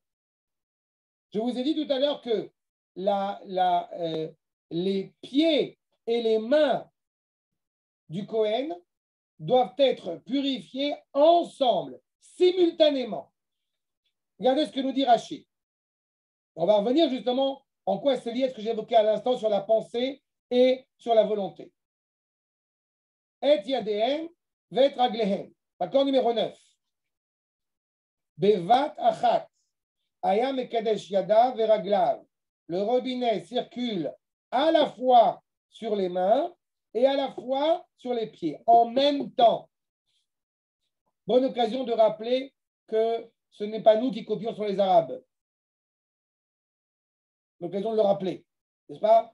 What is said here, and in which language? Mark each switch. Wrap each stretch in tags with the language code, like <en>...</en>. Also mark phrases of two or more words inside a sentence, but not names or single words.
<fr>Je vous ai dit tout à l'heure que les pieds et les mains du Kohen doivent être purifiés ensemble, simultanément. Regardez ce que nous dit Rashi. On va revenir justement en quoi c'est lié à ce que j'évoquais à l'instant sur la pensée et sur la volonté.</fr> <he>את ידיהם ואת רגליהם.</he> <fr>Accord numéro 9.</fr> <he>בבת אחת. היה מקדש ידיו ורגליו.</he> <fr>Le robinet circule à la fois sur les mains et à la fois sur les pieds, en même temps. Bonne occasion de rappeler que ce n'est pas nous qui copions sur les Arabes. L'occasion de le rappeler, n'est-ce pas?</fr>